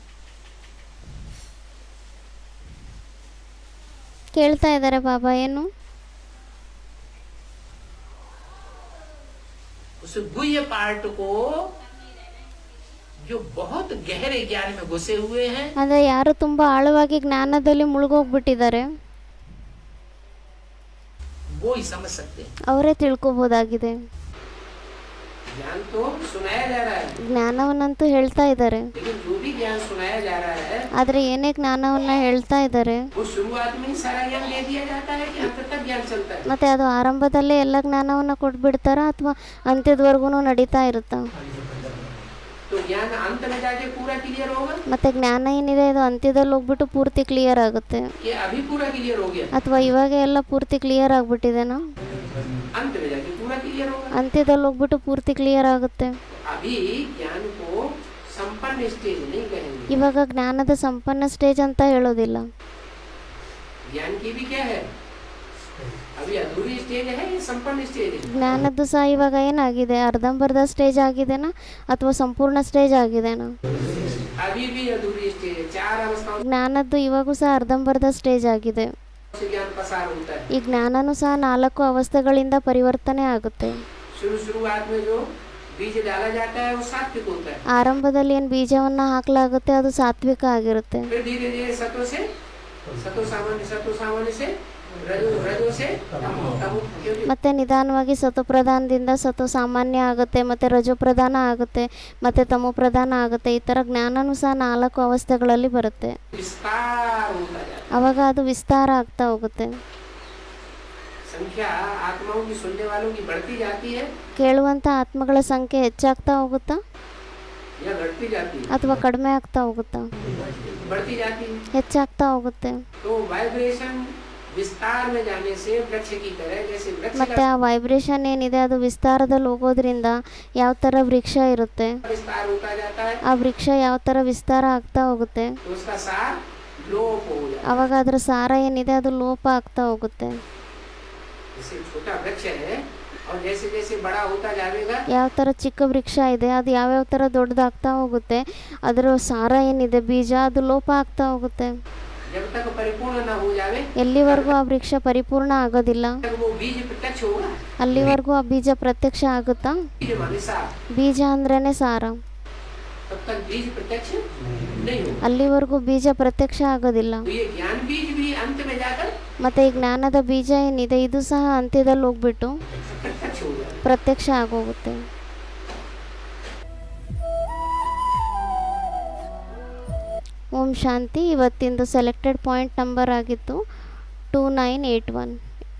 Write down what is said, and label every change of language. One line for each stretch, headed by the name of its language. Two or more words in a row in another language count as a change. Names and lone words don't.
Kannada: ಕೇಳ್ತಾ ಇದ್ದಾರೆ ಬಾಬಾ, ಏನು
Hindi: उस गुह्य पार्ट को जो बहुत गहरे ज्ञान में घुसे हुए हैं
Kannada: ಅಂದರೆ ಯಾರು ತುಂಬ ಆಳವಾಗಿ ಜ್ಞಾನದಲ್ಲಿ ಮುಳುಗೋಗ್ಬಿಟ್ಟಿದ್ದಾರೆ
Hindi: वो ही समझ सकते हैं.
Kannada: ಅವರೇ ತಿಳ್ಕೊಬೋದಾಗಿದೆ.
Hindi: ज्ञान तो सुनाया जा रहा है,
Kannada: ಜ್ಞಾನವನ್ನಂತೂ ಹೇಳ್ತಾ ಇದ್ದಾರೆ,
Hindi: लेकिन जो भी ज्ञान सुनाया जा रहा है
Kannada: ಆದರೆ ಏನೇ ಜ್ಞಾನವನ್ನ ಹೇಳ್ತಾ ಇದ್ದಾರೆ
Hindi: वो शुरुआत में ही सारा ज्ञान दे दिया जाता है कि अंत तक ज्ञान चलता है.
Kannada: ಮತ್ತೆ ಅದು ಆರಂಭದಲ್ಲೇ ಎಲ್ಲ ಜ್ಞಾನವನ್ನು ಕೊಟ್ಬಿಡ್ತಾರಾ ಅಥವಾ ಅಂತ್ಯದವರೆಗೂ ನಡೀತಾ ಇರುತ್ತಾ?
Hindi: तो ज्ञान अंत में जाके पूरा क्लियर होगा
Kannada: ಮತ್ತೆ ಜ್ಞಾನ ಏನಿದೆ ಇದು ಅಂತ್ಯದಲ್ಲಿ ಹೋಗ್ಬಿಟ್ಟು ಪೂರ್ತಿ ಕ್ಲಿಯರ್ ಆಗುತ್ತೆ,
Hindi: कि अभी पूरा क्लियर हो गया?
Kannada: ಅಥವಾ ಇವಾಗ ಎಲ್ಲ ಪೂರ್ತಿ ಕ್ಲಿಯರ್ ಆಗ್ಬಿಟ್ಟಿದೆನಾ?
Hindi: अंत में जाके पूरा क्लियर होगा.
Kannada: ಅಂತ್ಯದಲ್ಲಿ ಹೋಗ್ಬಿಟ್ಟು ಪೂರ್ತಿ ಕ್ಲಿಯರ್ ಆಗುತ್ತೆ.
Hindi: अभी ज्ञान को संपन्न स्टेज नहीं कहेंगे.
Kannada: ಇವಾಗ ಜ್ಞಾನದ ಸಂಪನ್ನ ಸ್ಟೇಜ್ ಅಂತ ಹೇಳೋದಿಲ್ಲ.
Hindi: ज्ञान की भी क्या है, अभी अधूरी स्टेज है ये संपन्न स्टेज है.
Kannada: ಜ್ಞಾನದ್ದು ಸಹ ಇವಾಗ ಏನಾಗಿದೆ, ಅರ್ಧಂಬರ್ಧ ಸ್ಟೇಜ್ ಆಗಿದೆನಾ ಅಥವಾ ಸಂಪೂರ್ಣ ಸ್ಟೇಜ್ ಆಗಿದೆನಾ?
Hindi: अभी भी अधूरी स्टेज है. चार अवस्थाओं
Kannada: ಜ್ಞಾನದ್ದು ಇವಾಗೂ ಸಹ ಅರ್ಧಂಬರ್ಧ ಸ್ಟೇಜ್ ಆಗಿದೆ.
Hindi: से ज्ञान पसार होता है.
Kannada: ಈ ಜ್ಞಾನನೂ ಸಹ 4 ಅವಸ್ಥೆಗಳಿಂದ ಪರಿವರ್ತನೆ ಆಗುತ್ತೆ.
Hindi: शुरुआत में जो बीज डाला जाता है वो सात्विक होता है.
Kannada: ಆರಂಭದಲ್ಲಿ ಏನು ಬೀಜವನ್ನು ಹಾಕಲಾಗುತ್ತೆ ಅದು ಸಾತ್ವಿಕ ಆಗಿರುತ್ತೆ.
Hindi: फिर धीरे धीरे सतो सामान्य से रजो से तमो. क्योंकि
Kannada: ಮತ್ತೆ ನಿಧಾನವಾಗಿ ಸತೋಪ್ರಧಾನದಿಂದ ಸತೋ ಸಾಮಾನ್ಯ ಆಗುತ್ತೆ, ಮತ್ತು ರಜೋಪ್ರಧಾನ ಆಗುತ್ತೆ, ಮತ್ತು ತಮೋಪ್ರಧಾನ ಆಗುತ್ತೆ. ಈ ಥರ ಜ್ಞಾನನೂ ಸಹ 4 ಅವಸ್ಥೆಗಳಲ್ಲಿ ಬರುತ್ತೆ.
Hindi: विस्तार होता जाता है.
Kannada: ಆವಾಗ ಅದು ವಿಸ್ತಾರ ಆಗ್ತಾ ಹೋಗುತ್ತೆ.
Hindi: संख्या आत्माओं की सुनने वालों की बढ़ती जाती है
Kannada: ಕೇಳುವಂಥ ಆತ್ಮಗಳ ಸಂಖ್ಯೆ ಹೆಚ್ಚಾಗ್ತಾ ಹೋಗುತ್ತಾ
Hindi: या घटती जाती है?
Kannada: ಅಥವಾ ಕಡಿಮೆ ಆಗ್ತಾ ಹೋಗುತ್ತಾ?
Hindi: बढ़ती जाती है.
Kannada: ಹೆಚ್ಚಾಗ್ತಾ ಹೋಗುತ್ತೆ.
Hindi: तो वाइब्रेशन विस्तार में जाने से वृक्ष की तरह, जैसे वृक्ष
Kannada: ಮತ್ತು ಆ ವೈಬ್ರೇಷನ್ ಏನಿದೆ ಅದು ವಿಸ್ತಾರದಲ್ಲಿ ಹೋಗೋದ್ರಿಂದ ಯಾವ ಥರ ವೃಕ್ಷ ಇರುತ್ತೆ,
Hindi: का विस्तार होता जाता है
Kannada: ಆ ವೃಕ್ಷ ಯಾವ ಥರ ವಿಸ್ತಾರ ಆಗ್ತಾ ಹೋಗುತ್ತೆ,
Hindi: तो उसका सार लोप हो जाता
Kannada: ಆವಾಗ ಅದರ ಸಾರ ಏನಿದೆ ಅದು ಲೋಪ ಆಗ್ತಾ ಹೋಗುತ್ತೆ.
Hindi: है. जैसे छोटा वृक्ष है और जैसे जैसे बड़ा होता जाएगा
Kannada: ಯಾವ ಥರ ಚಿಕ್ಕ ವೃಕ್ಷ ಇದೆ ಅದು ಯಾವ್ಯಾವ ಥರ ದೊಡ್ಡದಾಗ್ತಾ ಹೋಗುತ್ತೆ, ಅದರ ಸಾರ ಏನಿದೆ ಬೀಜ ಅದು ಲೋಪ ಆಗ್ತಾ ಹೋಗುತ್ತೆ.
Hindi: जब तक परिपूर्ण न हो जावे
Kannada: ಎಲ್ಲಿವರೆಗೂ ಆ ವೃಕ್ಷ ಪರಿಪೂರ್ಣ ಆಗೋದಿಲ್ಲ
Hindi: तक वो बीज प्रत्यक्ष होगा
Kannada: ಅಲ್ಲಿವರೆಗೂ ಆ ಬೀಜ ಪ್ರತ್ಯಕ್ಷ ಆಗುತ್ತಾ?
Hindi: बीज माने सार
Kannada: ಬೀಜ ಅಂದ್ರೇನೆ ಸಾರ.
Hindi: तब तक बीज प्रत्यक्ष नहीं होगा
Kannada: ಅಲ್ಲಿವರೆಗೂ ಬೀಜ ಪ್ರತ್ಯಕ್ಷ ಆಗೋದಿಲ್ಲ.
Hindi: तो ये ज्ञान बीज भी अंत में जाकर
Kannada: ಮತ್ತು ಈ ಜ್ಞಾನದ ಬೀಜ ಏನಿದೆ ಇದು ಸಹ ಅಂತ್ಯದಲ್ಲಿ ಹೋಗ್ಬಿಟ್ಟು
Hindi: प्रत्यक्ष होगा
Kannada: ಪ್ರತ್ಯಕ್ಷ ಆಗೋಗುತ್ತೆ. ಓಂ ಶಾಂತಿ. ಇವತ್ತಿಂದು
English: selected point number
Kannada: ಆಗಿತ್ತು 2981.